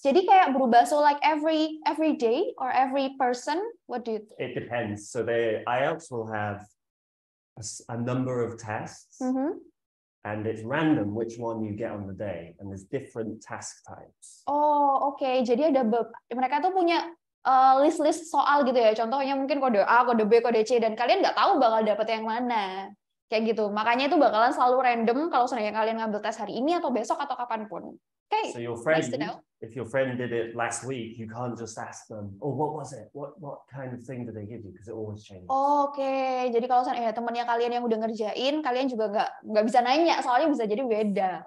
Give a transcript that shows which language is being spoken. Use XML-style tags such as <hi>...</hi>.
<id>Jadi kayak berubah,</id> <en>so like every day or every person, what do you think? It depends. So the IELTS will have a number of tests, and it's random which one you get on the day, and there's different task types.</en> <id>Oh, oke. Jadi ada mereka tuh punya list-list soal gitu ya. Contohnya mungkin kode A, kode B, kode C, dan kalian nggak tahu bakal dapet yang mana. Kayak gitu. Makanya itu bakalan selalu random kalau seandainya kalian ngambil tes hari ini atau besok atau kapanpun. Okay.</id> <en>So your friend, nice to know. if your friend did it last week, you can't just ask them, oh, what was it? What kind of thing did they give you? Because it always changes. Oke.</en> <id>Jadi kalau seandainya temannya kalian yang udah ngerjain, kalian juga nggak bisa nanya, soalnya bisa jadi beda.</id>